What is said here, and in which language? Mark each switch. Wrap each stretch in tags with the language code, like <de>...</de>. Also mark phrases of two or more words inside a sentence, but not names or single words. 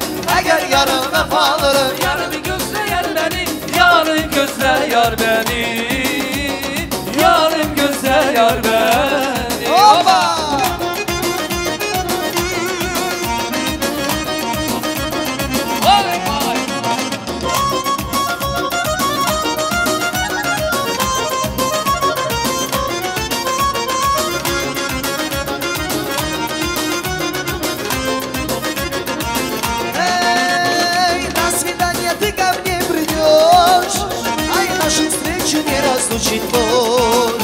<tr>Eğer yaram vefalarım, yarimi gözler beni. Yarın gözler yar beni. Yarın gözler yar beni. Hoppa! Vay vay.</tr> <ru>Эй, на свидание ты ко мне придешь, ай, нашу встречу не разлучить ночь.</ru>